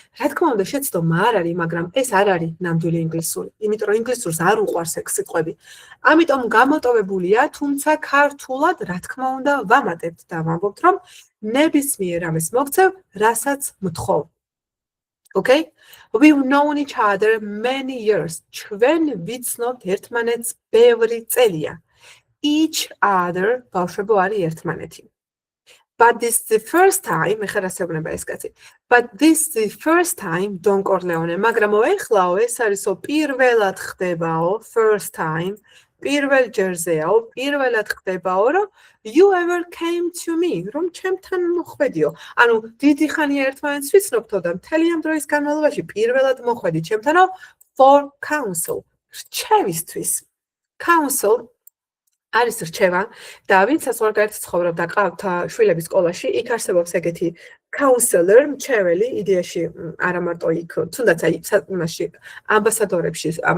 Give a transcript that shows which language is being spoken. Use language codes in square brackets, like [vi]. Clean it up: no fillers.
[ka] რა თქმა უნდა, შეცდომა არ არის, მაგრამ ეს არ არის ნამდვილი ინგლისური. იმიტომ რომ ინგლისურს არ უყვარს ეგ სიტყვები. ამიტომ გამოტოვებულია, თუმცა ქართულად, რა თქმა უნდა, ვამატებთ და ვამბობთ, რომ ნებისმიერ ამას მოგცევ, რასაც მთხოვ. [en] Okay? We've known each other many years. [ka] ჩვენ ვიცნობთ ერთმანეთს ბევრი წელია. Each other ბავშვებო არის ერთმანეთი. [en] But this is the first time, [ka] ეხლა რასეუბნება ეს კაცი. [en] But this is the first time, [ka] Don Corleone, მაგრამ ეხლაო ეს არისო პირველად ხდებაო, [en] first time, [ka] პირველ ჯერზეაო, პირველად ხდებაო, რომ [en] you ever came to me, [ka] რომ ჩემთან მოხვედიო. ანუ დიდი ხანია ერთმანეთს ვიცნობთო და მთელი ამ დროის განმავლობაში პირველად მოხვედი ჩემთანო [en] for counsel, [ka] რჩევისთვის. Counsel არის რჩევა და ვინც საზღვარგარეთ ცხოვრობდა ყავთ შვილების სკოლაში, იქ არსებობს ეგეთი counselor, მრჩეველი, იდეაში არა მარტო იქ, თუნდაც აი იმაში ამბასადორებში